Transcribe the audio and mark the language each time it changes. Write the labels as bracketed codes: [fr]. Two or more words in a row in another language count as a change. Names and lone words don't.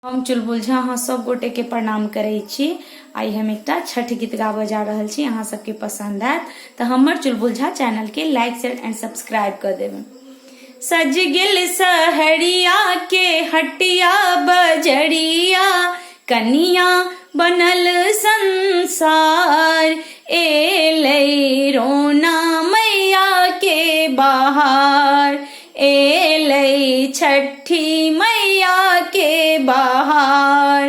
[mai] हम चुलबुल झा अहाँ सब गोटे के प्रणाम करे छी। आई हम एकटा छठ गीत गाबे जा रहल छी, अहाँ सबके पसंद आयत तो हमर चुलबुल झा चैनल के [en] like share and subscribe [mai] कर देबे। सज गेल सहरिया के हटिया बजरिया, कनिया बनल संसार, एलै रोना मैया के बाहर, एलै छठी मैया के बाहर।